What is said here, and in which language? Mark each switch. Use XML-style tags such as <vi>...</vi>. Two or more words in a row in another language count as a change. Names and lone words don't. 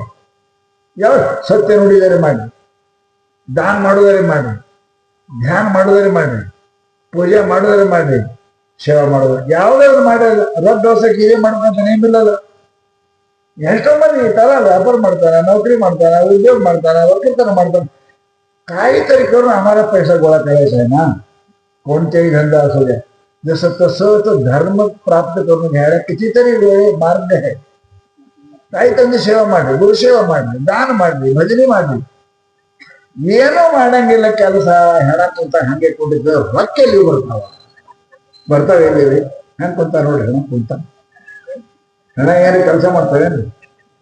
<kn>ಯಾವ ಸತ್ಯ ನುಡಿದರೆ ಮಾಡಿ, ದಾನ ಮಾಡೋದರೆ ಮಾಡಿ, ಧ್ಯಾನ ಮಾಡೋದರೆ ಮಾಡಿ, ಪೂಜೆ ಮಾಡೋದರೆ ಮಾಡಿ, ಸೇವೆ ಮಾಡೋದು ಯಾವುದೇ ಒಂದು ಮಾಡಿಲ್ಲ. ರೊಕ್ಕ ದೋಸಕ್ಕೆ ಇದೇ ಮಾಡ್ಕೊಂತ ನೇಮಿಲ್ಲದ. ಎಷ್ಟೋ ಮಂದಿ ಈ ತರ ವ್ಯಾಪಾರ ಮಾಡ್ತಾನ, ನೌಕರಿ ಮಾಡ್ತಾನ, ಉದ್ಯೋಗ ಮಾಡ್ತಾನ, ಒಕ್ಕಲ್ತನ ಮಾಡ್ತಾನ.</kn> <mr>काही तरी करून आम्हाला पैसा गोळा करायचा आहे ना, कोणत्याही धंदा असू द्या. जसं तसं धर्म प्राप्त करून घ्यायला कितीतरी मार्ग आहे.</mr> <kn>काही ತಂದು ಸೇವೆ ಮಾಡ್ರಿ, ಗುರು ಸೇವೆ ಮಾಡ್ರಿ, ದಾನ ಮಾಡ್ರಿ, ಭಜನೆ ಮಾಡ್ರಿ. ಏನೋ ಮಾಡಂಗಿಲ್ಲ ಕೆಲಸ, ಹೆಣ ಕುಂತ ಹಂಗೆ ಕುಂತಿದ್ದ ರೊಕ್ಕೆಲ್ಲಿ ಬರ್ತಾವ ಎಲ್ಲಿ ಹೆಂಗ್ ಕುಂತ ನೋಡ್ರಿ, ಹೆಣ ಕುಂತ ಹೆಣ ಏನು ಕೆಲಸ ಮಾಡ್ತಾವೇನ್ರಿ?</kn>